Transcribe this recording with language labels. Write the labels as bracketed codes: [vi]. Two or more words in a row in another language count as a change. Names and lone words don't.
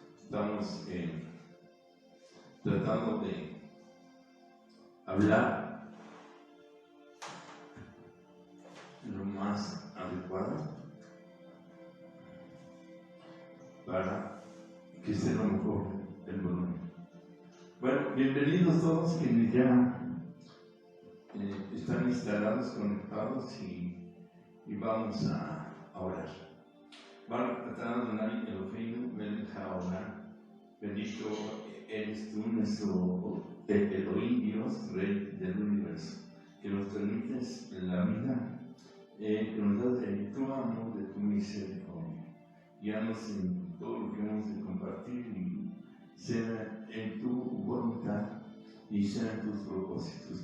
[es] Estamos tratando de hablar lo más adecuado para que sea lo mejor el volumen. Bueno, bienvenidos todos quienes ya están instalados, conectados y vamos a orar. [he] ברוך אתה אדוני אלוהינו מלך העולם, [es] bendito eres tú, nuestro Elohim, Dios, Rey del universo, que nos permites la vida, que nos das de tu amor, de tu misericordia. Guíanos en todo lo que hemos de compartir y sea en tu voluntad y sea en tus propósitos.